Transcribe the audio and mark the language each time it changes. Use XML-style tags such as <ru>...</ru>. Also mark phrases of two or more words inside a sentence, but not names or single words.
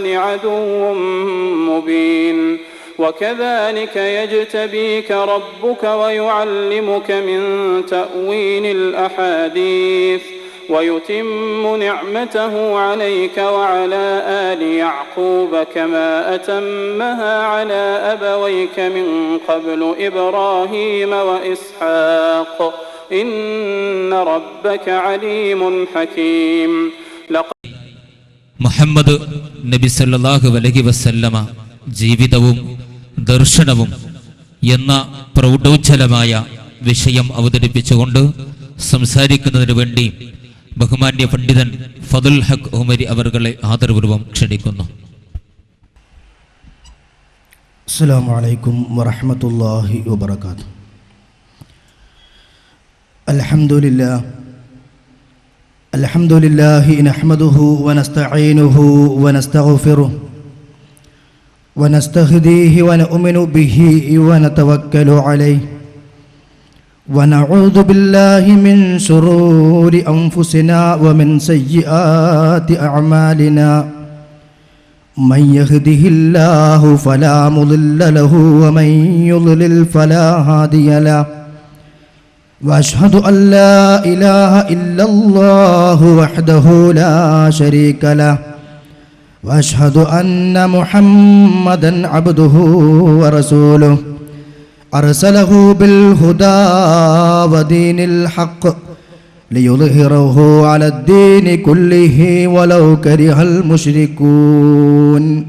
<ar>عدو مبين وكذلك يجتبيك ربك ويعلمك من تأويل الأحاديث ويتم نعمته عليك وعلى آل يعقوب كما أتمها على أبويك من قبل إبراهيم وإسحاق إن ربك عليم حكيم.</ar> <ml>മുഹമ്മദ് നബി</ml> <ar>صلى الله عليه وسلم</ar> <ml>ജീവിതവും ദർശനവും എന്ന പ്രൗഢോജ്ജലമായ വിഷയം അവതരിപ്പിച്ചുകൊണ്ട് സംസാരിക്കുന്നതിന് വേണ്ടി ബഹുമാന്യ പണ്ഡിതൻ ഫദുൽ ഹഖ് ഉമരി അവർകളെ ആദരപൂർവ്വം ക്ഷണിക്കുന്നു.</ml> <ar>السلام عليكم ورحمة الله وبركاته. الحمد لله نحمده ونستعينه ونستغفره ونستهديه ونؤمن به ونتوكل عليه ونعوذ بالله من شرور أنفسنا ومن سيئات أعمالنا من يهده الله فلا مضل له ومن يضلل فلا هادي له وأشهد أن لا إله إلا الله وحده لا شريك له وأشهد أن محمدا عبده ورسوله أرسله بالهدى ودين الحق ليظهره على الدين كله ولو كره المشركون.</ar>